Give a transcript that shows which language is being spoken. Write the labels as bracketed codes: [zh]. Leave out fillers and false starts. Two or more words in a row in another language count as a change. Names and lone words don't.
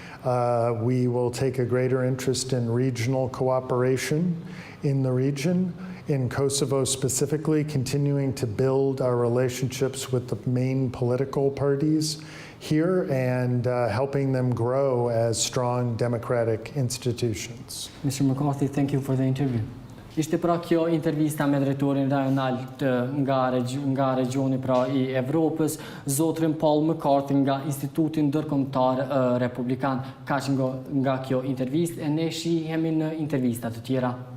[en] We will take a greater interest in regional cooperation in the region. In Kosovo specifically, continuing to build our relationships with the main political parties here and helping them grow as strong democratic institutions. Mr. McCarthy, thank you for the interview. [sq] Ishte pra kjo intervista me drejtorin rajonal nga regjoni pra I Evropës, zotrin Paul McCarthy nga Instituti Ndërkombëtar Republikan. Kaq nga kjo intervistë, e ne shihemi në intervista të tjera.